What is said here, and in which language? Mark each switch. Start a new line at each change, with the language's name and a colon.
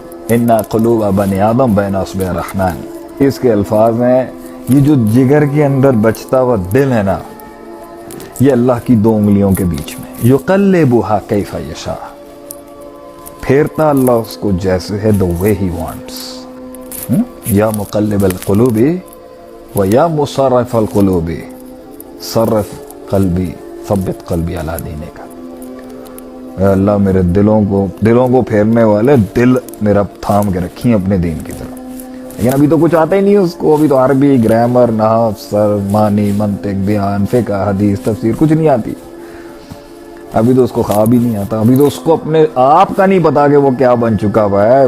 Arabic: اِنَّ قُلُوبَ بَنِي آدَمَ بَيْنَ أَصْبِعِ الرَّحْمَنِ.
Urdu: اس کے الفاظ ہیں یہ جو جگر کے اندر بچتا ہوا دل ہے نا, یہ اللہ کی دو انگلیوں کے بیچ میں.
Arabic: يُقَلِّبُهَا كَيْفَ يَشَاءُ.
Urdu: پھیرتا اللہ اس کو جیسے ہے
English: the way he wants.
Arabic: یا مقلب القلوب و یا مصرف القلوب صرف قلبی ثبت قلبی علی دینک.
Urdu: اے اللہ میرے دلوں کو پھیرنے والے دل میرا تھام کے رکھی اپنے دین کی طرف. لیکن ابھی تو کچھ آتا ہی نہیں اس کو. ابھی تو عربی, گرامر, نحو, صرف, معنی, منطق, بیان, فقہ, حدیث, تفسیر کچھ نہیں آتی. ابھی تو اس کو خواب ہی نہیں آتا. ابھی تو اس کو اپنے آپ کا نہیں پتا کہ وہ کیا بن چکا ہوا ہے.